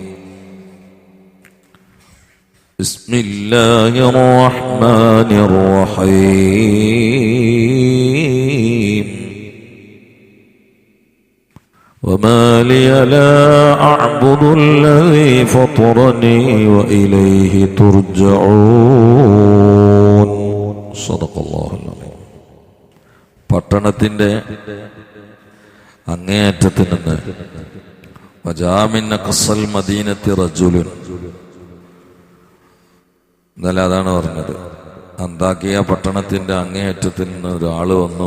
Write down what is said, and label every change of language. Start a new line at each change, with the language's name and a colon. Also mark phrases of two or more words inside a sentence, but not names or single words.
Arabic: بسم الله الرحمن الرحيم. وما لي لا أعبد الذي فطرني وإليه ترجعون. صدق الله العظيم.
Malayalam: പട്ടണത്തിന്റെ അങ്ങേയറ്റത്തിൽ നിന്ന്
Arabic: وجاء من أقصى المدينة رجل,
Malayalam: എന്നല്ല അതാണ് പറഞ്ഞത്. അന്താക്കിയ പട്ടണത്തിന്റെ അങ്ങേയറ്റത്തിൽ നിന്ന് ഒരാള് വന്നു.